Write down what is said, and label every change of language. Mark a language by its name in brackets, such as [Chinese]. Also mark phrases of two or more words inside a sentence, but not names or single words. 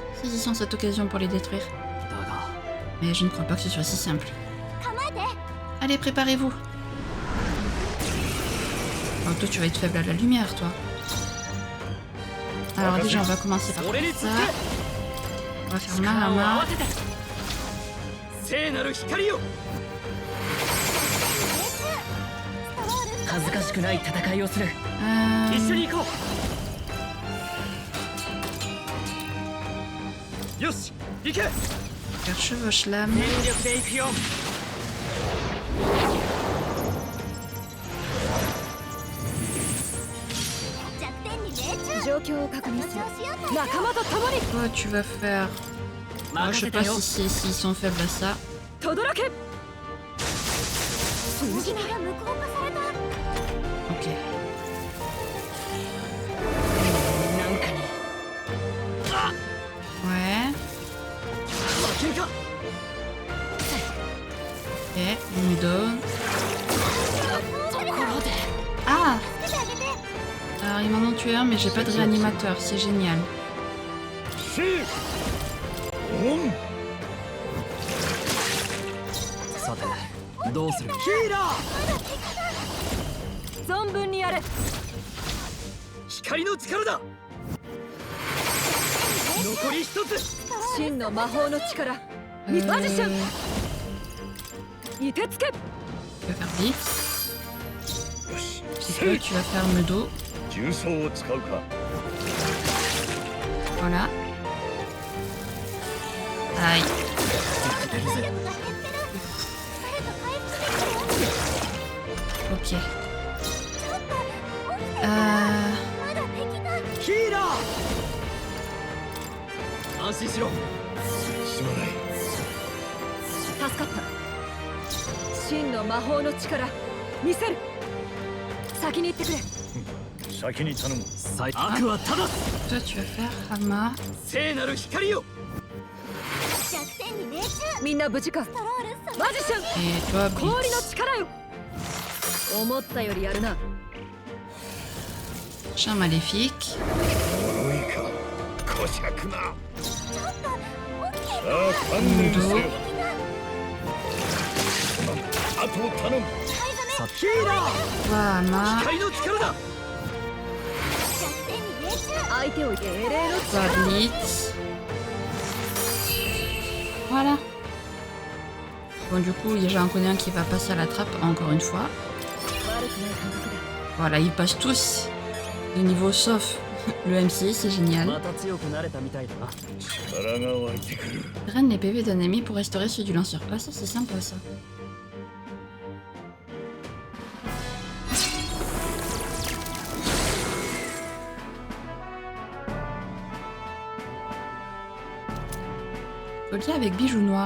[French] Saisissons cette occasion pour les détruire. [Japanese] だが [French] Mais je ne crois pas que ce soit si simple. Allez, préparez-vous. Oh, toi, tu vas être faible à la lumière, toi. Alors déjà, on va commencer par ça. On va faire Marama. [Japanese] 聖なる光よ恥ずかしくない戦いをする一緒に行こうよし行け [French] Faire chevauche l'âme. [Japanese] 全力で行くよ状況を確認する仲間と共に [French] Toi, tu vas faire... Oh, je sais pas s'ils sont faibles à ça. [Japanese] 轟け [French] Ok. [Japanese] なんかに [French] Ouais. [Japanese] 負けるか [French] Ok. Mudo. Ah! Alors, ils m'en ont tué un, mais j'ai pas de réanimateur. C'est génial. [Japanese] シーオンさてどうするヒーラー存分にやれ光の力だ残り一つ真の魔法の力マジシャン凍てつけ [French] Tu vas faire vite. [Japanese] よし [French] Et toi, tu vas faire Mudo. [Japanese] 重装を使うか [French] Voilà. Aïe. Ok. [Japanese] ヒーラー安心しろすまない助かった真の魔法の力見せる先に行ってくれ先に頼む悪は正す [French] Toi, tu vas faire Hama. [Japanese] 聖なる光よみんな無事かマジシャン [French] Et toi, [Japanese] 氷の [French] Blitz. [Japanese] 力よ思ったよりやるな [French] Chien maléfique. [Japanese] 呪いかこしゃくなさあ観念せよあとを頼むヒーラー [French] Toi, Hama. [Japanese] 光の力だ相手を精霊の [French] Toi, Blitz. Voilà. Bon, du coup, j'en connais un qui va passer à la trappe, encore une fois. [Japanese] 悪くない感覚だ [French] Voilà, ils passent tous de niveau sauf le MC, c'est génial. [Japanese] また強くなれたみたいだな力が湧いてくる [French] Draine les PV d'un ennemi pour restaurer ceux du lanceur. Ah, ça, c'est sympa, ça. Collier avec bijou noir.